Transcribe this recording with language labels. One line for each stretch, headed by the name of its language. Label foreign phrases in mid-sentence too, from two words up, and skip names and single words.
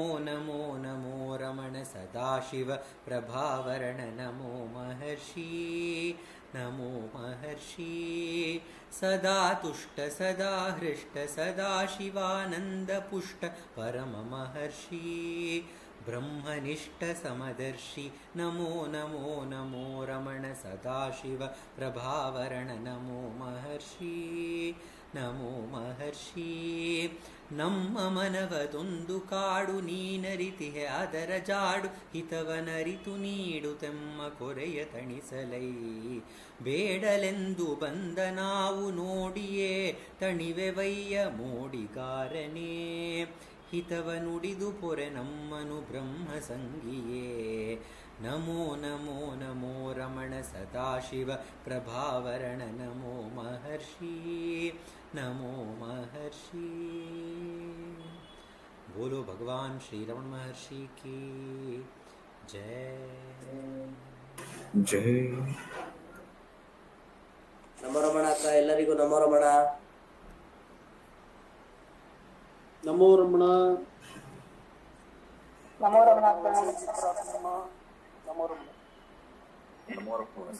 Sanskrit: नमो नमो रमण सदाशिव प्रभावरण नमो महर्षि नमो महर्षि सदा तुष्ट सदा हृष्ट सदा शिवानंद पुष्ट परम महर्षि ब्रह्मनिष्ठ समदर्शि नमो नमो नमो रमण सदाशिव प्रभावरण नमो महर्षि नमो महर्षि
Kannada: ನಮ್ಮ ಮನವದೊಂದು ಕಾಡು ನೀನರಿತಿಹೆ ಅದರ ಜಾಡು ಹಿತವನರಿತು ನೀಡುತೆಮ್ಮ ಕೊರೆಯ ತಣಿಸಲೈ ಬೇಡಲೆಂದು ಬಂದ ನಾವು ನೋಡಿಯೇ ತಣಿವೆವಯ್ಯ ಮೋಡಿಗಾರನೇ ಹಿತವ ನುಡಿದು ಪೊರೆ ನಮ್ಮನು ಬ್ರಹ್ಮ ಸಂಗಿಯೇ
Sanskrit: ನಮೋ ನಮೋ ನಮೋ ರಮಣ ಸದಾಶಿವ ಪ್ರಭಾವರಣ ನಮೋ ಮಹರ್ಷಿ नमो महर्षि।
Hindi: बोलो भगवान श्री रमण महर्षि की जय जय।
Sanskrit: नमो रमण
Kannada: अक्क ಎಲ್ಲರಿಗೂ ನಮೋ ರಮಣ।
Sanskrit: नमो रमण। नमो रमण अक्क नमो रमण। नमो रमण।